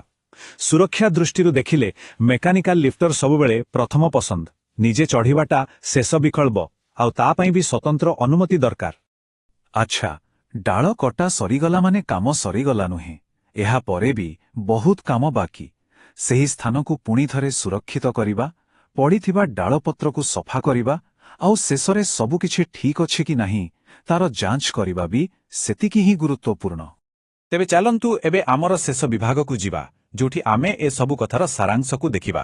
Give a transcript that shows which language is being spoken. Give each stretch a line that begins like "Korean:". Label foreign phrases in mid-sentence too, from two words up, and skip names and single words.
Odia: ସୁରକ୍ଷା ଦୃଷ୍ଟିରୁ ଦେଖିଲେ
English: mechanical lifter
Odia: ସବୁବେଳେ ପ୍ରଥମ ପସନ୍ଦ, ନିଜେ ଚଢ଼ିବାଟା ଶେଷ ବିକଳ୍ପ, ଆଉ ତା ପାଇଁ ବି ସ୍ୱତନ୍ତ୍ର ଅନୁମତି ଦରକାର। ଆଚ୍ଛା, ଡାଳ କଟା ସରିଗଲା ମାନେ କାମ ସରିଗଲା ନୁହେଁ, ଏହା ପରେ ବି ବହୁତ କାମ ବାକି। ସେହି ସ୍ଥାନକୁ ପୁଣି ଥରେ ସୁରକ୍ଷିତ କରିବା, ପଡ଼ିଥିବା ଡାଳପତ୍ରକୁ ସଫା କରିବା ଆଉ ଶେଷରେ ସବୁକିଛି ଠିକ୍ ଅଛି କି ନାହିଁ ତାର ଯାଞ୍ଚ କରିବା ବି ସେତିକି ହିଁ ଗୁରୁତ୍ୱପୂର୍ଣ୍ଣ। ତେବେ ଚାଲନ୍ତୁ ଏବେ ଆମର ଶେଷ ବିଭାଗକୁ ଯିବା, ଯୋଉଠି ଆମେ ଏସବୁ କଥାର ସାରାଂଶକୁ ଦେଖିବା।